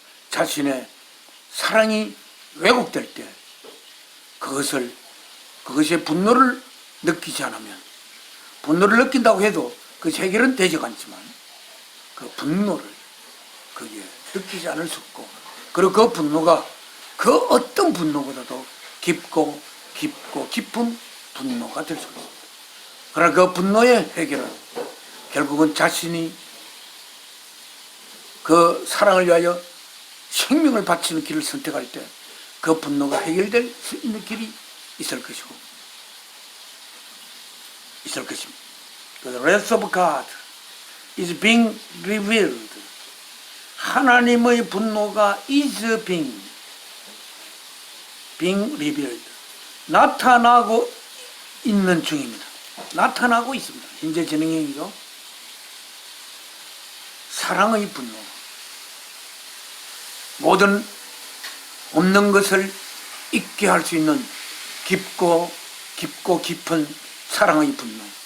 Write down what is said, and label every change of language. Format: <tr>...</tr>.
<ko>자신의 사랑이 왜곡될 때 그것의 분노를 느끼지 않으면, 분노를 느낀다고 해도 그것이 해결은 되지 않지만 그 분노를 그게 느끼지 않을 수 없고, 그리고 그 분노가 그 어떤 분노보다도 깊고 깊은 분노가 될 수가 있습니다. 그러나 그 분노의 해결은 결국은 자신이 그 사랑을 위하여 생명을 바치는 길을 선택할 때 그 분노가 해결될 수 있는 길이 있을 것입니다.</ko> <en>The wrath of God is being revealed.</en> <ko>하나님의 분노가</ko> <en>is being revealed.</en> <ko>나타나고 있는 중입니다. 나타나고 있습니다. 현재 진행형이죠. 사랑의 분노. 모든 없는 것을 있게 할 수 있는 깊고 깊은 사랑의 분노.</ko>